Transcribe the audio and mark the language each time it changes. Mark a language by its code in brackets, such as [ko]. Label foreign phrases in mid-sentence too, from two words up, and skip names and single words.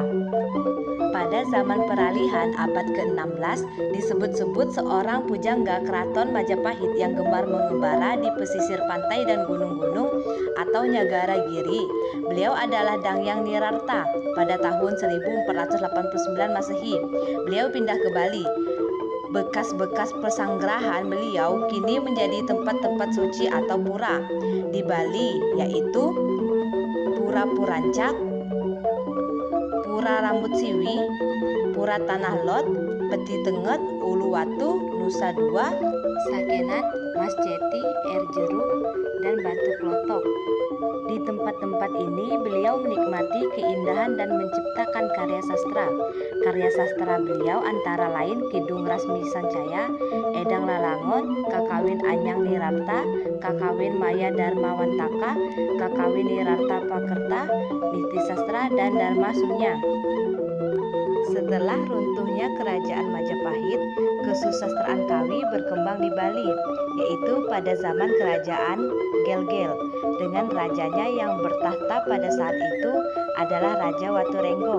[id] Pada zaman peralihan abad ke-16 disebut-sebut seorang pujangga keraton Majapahit yang gemar mengembara di pesisir pantai dan gunung-gunung atau Nyagara Giri. Beliau adalah Dangyang Nirarta pada tahun 1489 Masehi. Beliau pindah ke Bali. Bekas-bekas pesanggerahan beliau kini menjadi tempat-tempat suci atau pura di Bali, yaitu Pura Purancak, Pura Rambut Siwi, Pura Tanah Lot, Peti Tenget, Uluwatu, Nusa Dua, Sagenat, Mas Jeti, Air Jeruk, dan Batu Klotok. Di tempat-tempat ini beliau menikmati keindahan dan menciptakan karya sastra. Karya sastra beliau antara lain Kidung Rasmi Sancaya, Edang Lalangon, Kakawin Anyang Nirarta, Kakawin Maya Darmawantaka, Kakawin Nirarta Pakerta, Niti Sastra, dan Dharma Sunya. Setelah runtuhnya Kerajaan Majapahit, kesusastraan Kawi berkembang di Bali, yaitu pada zaman Kerajaan Gel-Gel, dengan rajanya yang bertahta pada saat itu adalah Raja Waturenggong.